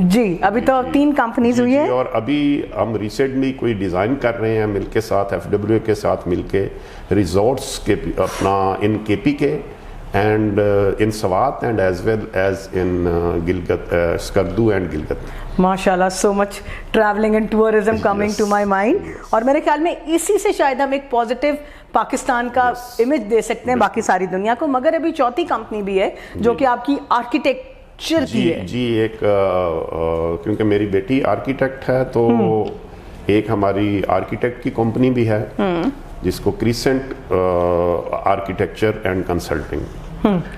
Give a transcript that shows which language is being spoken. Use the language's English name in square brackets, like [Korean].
[Urdu] جی ابھی تو 3 کمپنیز ہوئی ہیں، اور ابھی ہم ریسنٹلی کوئی ڈیزائن کر رہے ہیں مل کے ساتھ FWO کے ساتھ مل کے ریزورٹس کے اپنا ان KPK [English] and in Swat and as well as in Gilgit, Skardu and Gilgit. ماشاءاللہ so much traveling and tourism coming to my mind. [Urdu] اور میرے خیال میں اسی سے شاید ہم ایک پازیٹیو پاکستان کا امیج دے سکتے ہیں باقی ساری دنیا کو. مگر ابھی چوتھی کمپنی بھی ہے جو کہ آپ کی آرکیٹیکچر کی ہے. جی ایک کیونکہ میری بیٹی آرکیٹیکٹ ہے تو ایک ہماری آرکیٹیکٹ کی کمپنی بھی ہے جس کو کریسنٹ آرکیٹیکچر اینڈ کنسلٹنگ.